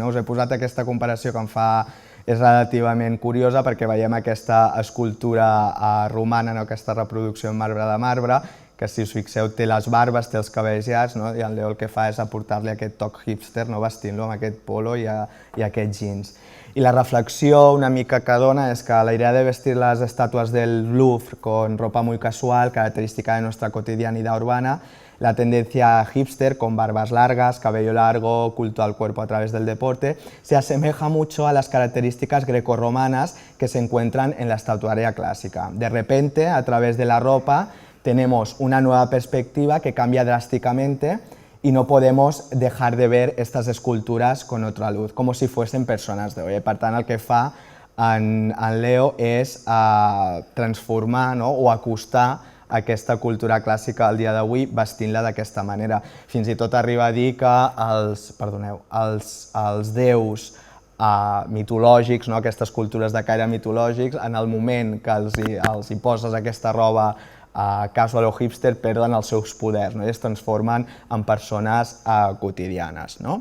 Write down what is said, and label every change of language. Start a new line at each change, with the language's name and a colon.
Catalan: Us he posat aquesta comparació que em fa és relativament curiosa perquè veiem aquesta escultura romana, aquesta reproducció en marbre de marbre, que si us fixeu té les barbes, té els cabells llargs, i en Leo el que fa és aportar-li aquest toc hipster, vestint-lo amb aquest polo i aquests jeans.
Spanish: Y la reflexión
Catalan: una mica
Spanish: que dona es que la idea de vestir las estatuas del Louvre con ropa muy casual, característica de nuestra cotidianidad urbana, la tendencia hipster con barbas largas, cabello largo, culto al cuerpo a través del deporte, se asemeja mucho a las características grecorromanas que se encuentran en la estatuaria clásica. De repente, a través de la ropa, tenemos una nueva perspectiva que cambia drásticamente y no podemos dejar de ver estas esculturas con otra luz, como si fuesen personas de hoy.
Catalan: Per tant, el que fa en Leo és transformar o acostar aquesta cultura clàssica al dia d'avui vestint-la d'aquesta manera. Fins i tot arriba a dir que els déus mitològics, aquestes cultures de caire mitològics, en el moment que els hi poses aquesta roba casual o hipster, perden els seus poders i es transformen en persones quotidianes.